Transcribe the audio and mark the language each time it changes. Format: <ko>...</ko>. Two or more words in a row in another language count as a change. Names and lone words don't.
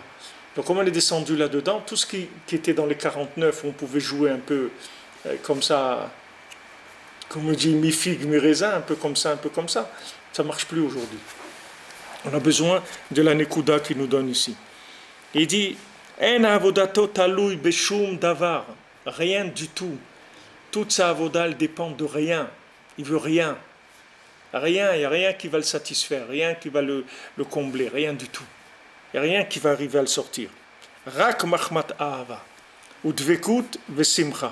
<fr>Donc comme on est descendu là-dedans, tout ce qui était dans les 49, on pouvait jouer un peu comme ça, comme on dit, mi-figue, mi-raisin, un peu comme ça, ça marche plus aujourd'hui. On a besoin de la Nekuda qu'il nous donne ici. Il dit,</fr> <he>אין עבודתו תלוי בשום דבר,</he> <fr>rien du tout. Toute sa avoda, elle dépend de rien. Il veut rien. Rien, il n'y a rien qui va le satisfaire, rien qui va le combler, rien du tout. Il n'y a rien qui va arriver à le sortir.</fr> <he>רק מחמת אהבה, ודביקות ושמחה.</he>